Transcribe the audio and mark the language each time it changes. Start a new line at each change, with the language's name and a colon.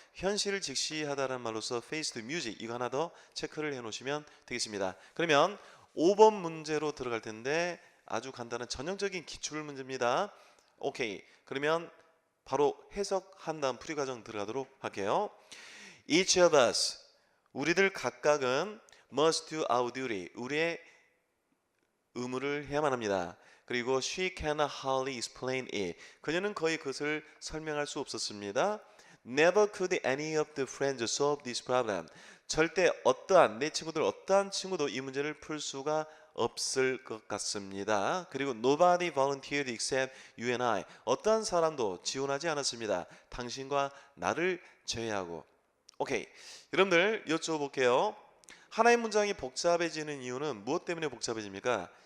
Korean: 현실을 직시하다라는 말로서
English: face the music
Korean: 이거 하나 더 체크를 해 놓으시면 되겠습니다. 그러면 5번 문제로 들어갈 텐데 아주 간단한 전형적인 기출 문제입니다. 오케이. 그러면 바로 해석한 다음 풀이 과정 들어가도록 할게요.
English: Each of us
Korean: 우리들 각각은
English: must do our duty
Korean: 우리의 의무를 해야만 합니다. 그리고
English: she can hardly explain it.
Korean: 그녀는 거의 그것을 설명할 수 없었습니다.
English: Never could any of the friends solve this problem.
Korean: 절대 어떠한 내 친구들 어떠한 친구도 이 문제를 풀 수가 없을 것 같습니다. 그리고
English: nobody volunteered except you and I.
Korean: 어떠한 사람도 지원하지 않았습니다. 당신과 나를 제외하고. 오케이. 여러분들 여쭤볼게요. 하나의 문장이 복잡해지는 이유는 무엇 때문에 복잡해집니까?